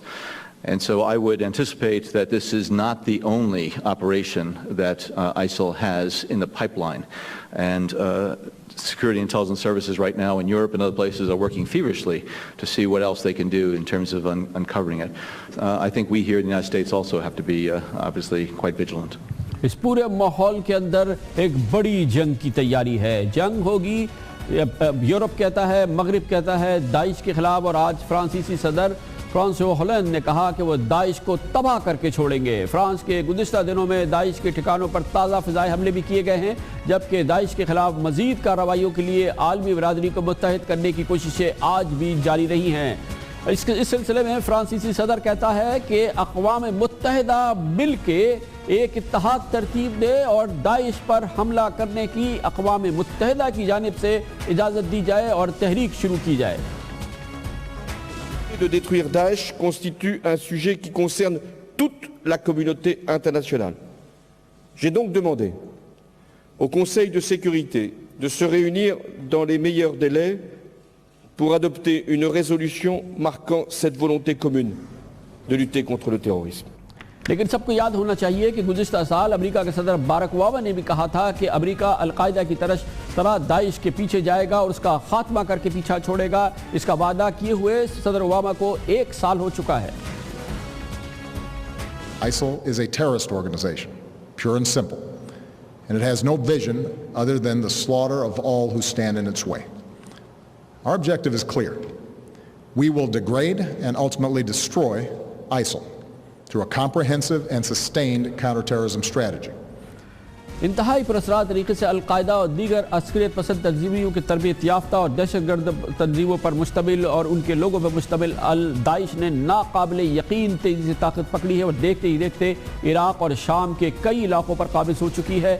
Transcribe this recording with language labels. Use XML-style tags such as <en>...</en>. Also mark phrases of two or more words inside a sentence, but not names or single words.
<en>And so I would anticipate that this is not the only operation that ISIL has in the pipeline. And security intelligence services right now in Europe and other places are working feverishly to see what else they can do in terms of uncovering it. I think we here in the United States also have to be obviously quite vigilant.</en> <ur>اس پورے ماحول کے اندر ایک بڑی جنگ کی تیاری ہے۔ جنگ ہوگی، یورپ کہتا ہے، مغرب کہتا ہے داعش کے خلاف، اور آج فرانسیسی صدر فرانسو ہولینڈ نے کہا کہ وہ داعش کو تباہ کرکے چھوڑیں گے. فرانس کے گزشتہ دنوں میں داعش کے ٹھکانوں پر تازہ فضائی حملے بھی کیے گئے ہیں، جبکہ داعش کے خلاف مزید کارروائیوں کے لیے عالمی برادری کو متحد کرنے کی کوششیں آج بھی جاری رہی ہیں. اس سلسلے میں فرانسیسی صدر کہتا ہے کہ اقوام متحدہ مل کے ایک اتحاد ترتیب دے اور داعش پر حملہ کرنے کی اقوام متحدہ کی جانب سے اجازت دی جائے اور تحریک شروع کی جائے.</ur> <fr>De détruire Daesh constitue un sujet qui concerne toute la communauté internationale. J'ai donc demandé au Conseil de sécurité de se réunir dans les meilleurs délais pour adopter une résolution marquant cette volonté commune de lutter contre le terrorisme.</fr> <ur>لیکن سبکو یاد ہونا چاہیے کہ گزشتہ سال امریکہ کے صدر باراک اوباما نے بھی کہا تھا کہ امریکہ القاعدہ کی طرح داعش کے پیچھے جائے گا اور اس کا خاتمہ کرکے پیچھا چھوڑے گا. اسکا وعدہ کیے ہوئے صدر اوباما کو 1 سال ہو چکا ہے.</ur> <en>ISIL is a terrorist organization, pure and simple, and it has no vision other than the slaughter of all who stand in its way. Our objective is clear. We will degrade and ultimately destroy ISIL through a comprehensive and sustained counterterrorism strategy.</en> <ur>انتہائی پراسرار طریقے سے القاعدہ اور دیگر عسکریت پسند تنظیموں کی تربیت یافتہ اور دہشت گرد تنظیموں پر مشتمل اور ان کے لوگوں پر مشتمل داعش نے ناقابل یقین تیزی سے طاقت پکڑی ہے اور دیکھتے ہی دیکھتے عراق اور شام کے کئی علاقوں پر قابض ہو چکی ہے.</ur>